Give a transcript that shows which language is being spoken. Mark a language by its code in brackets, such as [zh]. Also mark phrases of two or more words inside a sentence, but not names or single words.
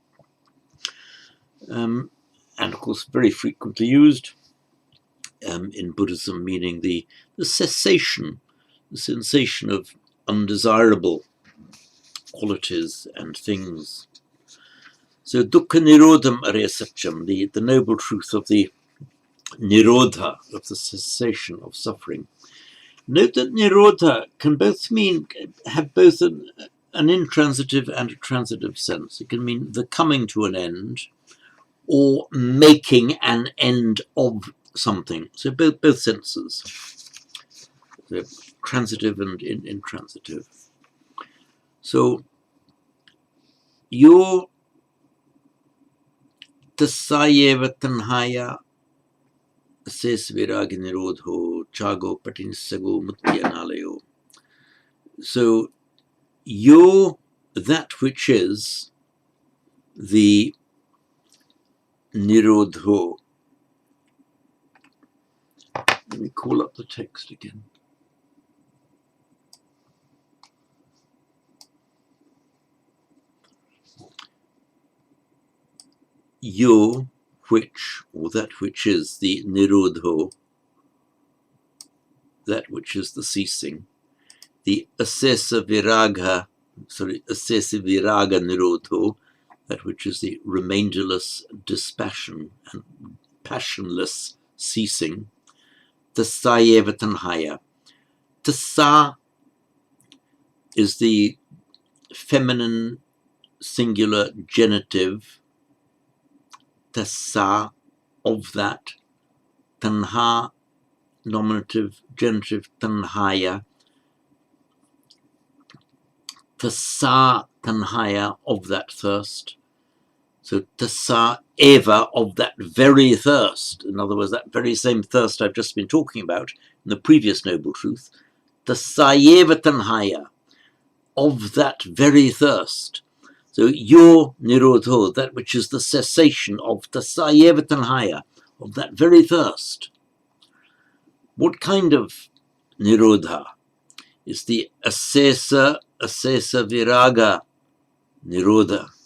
[en] And of course, very frequently used in Buddhism, meaning the cessation, the sensation of undesirable qualities and things. [pi] So dukkha nirodham arya satyam, [en] the noble truth of the nirodha, of the cessation of suffering. Note that nirodha can have both an intransitive and a transitive sense. It can mean the coming to an end or making an end of something. So both senses, so transitive and intransitive. [pi] So your tasayeva tanhaya ses viraga nirodho chago patinsago mukti analayo. [en] So you're that which is the nirodho. Let me call up the text again. You, which, or that which is the nirodho, that which is the ceasing, the [pi] asesa viraga nirodho, [en] that which is the remainderless dispassion and passionless ceasing, [pi] tasayeva tanhaya. [en] Tasa is the feminine singular genitive, tasa, of that, [pi] tanha, [en] nominative genitive, [pi] tanhaya, tasa tanhaya, [en] of that thirst. So [pi] tasa eva, [en] of that very thirst. In other words, that very same thirst I've just been talking about in the previous noble truth. [pi] Tasa eva tanhaya, [en] of that very thirst. So your nirodho, that which is the cessation of [pi] tasa eva tanhaya, [en] of that very thirst. What kind of nirodha? Is the [pi] asesa viraga nirodha.